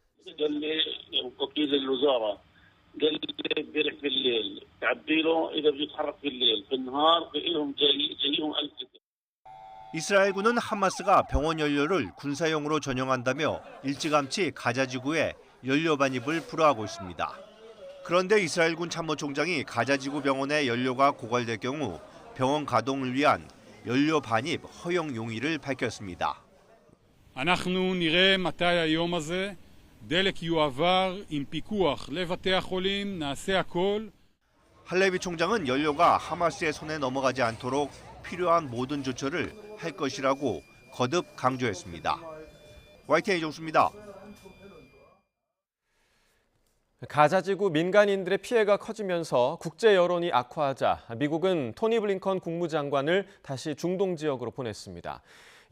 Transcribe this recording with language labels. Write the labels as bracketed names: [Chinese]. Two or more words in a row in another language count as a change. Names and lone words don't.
[Korean] 이스라엘군은 하마스가 병원 연료를 군사용으로 전용한다며 일찌감치 가자지구에 연료 반입을 불허하고 있습니다. 그런데 이스라엘군 참모총장이 가자지구 병원의 연료가 고갈될 경우 병원 가동을 위한 연료 반입 허용 용의를 밝혔습니다. [Hebrew] אנחנו נראה מתי היום הזה דלק יועבר עם פיקוח לבתי החולים, נעשה הכל. [Korean] 할레비 총장은 연료가 하마스의 손에 넘어가지 않도록 필요한 모든 조처를 할 것이라고 거듭 강조했습니다. YTN 이종수입니다. 가자지구 민간인들의 피해가 커지면서 국제 여론이 악화하자 미국은 토니 블링컨 국무장관을 다시 중동 지역으로 보냈습니다.